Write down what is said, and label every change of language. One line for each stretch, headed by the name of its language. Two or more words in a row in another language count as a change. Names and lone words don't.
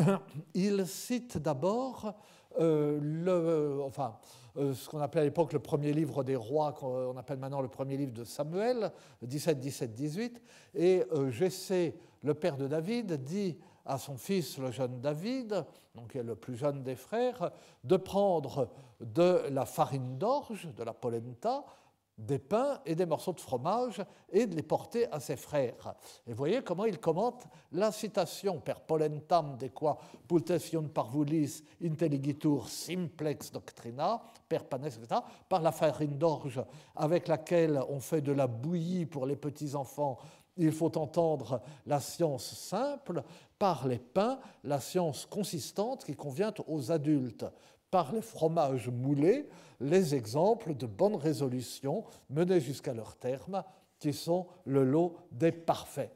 French: il cite d'abord ce qu'on appelait à l'époque le premier livre des rois, qu'on appelle maintenant le premier livre de Samuel, 17, 17, 18, et Jessé, le père de David, dit à son fils, le jeune David, donc qui est le plus jeune des frères, de prendre de la farine d'orge, de la polenta, des pains et des morceaux de fromage et de les porter à ses frères. Et vous voyez comment il commente la citation
Latin: per polentam de qua pultation parvulis intelligitur simplex doctrina, per panes,
French: etc., par la farine d'orge avec laquelle on fait de la bouillie pour les petits-enfants. Il faut entendre la science simple, par les pains, la science consistante qui convient aux adultes, par les fromages moulés, les exemples de bonnes résolutions menées jusqu'à leur terme, qui sont le lot des parfaits.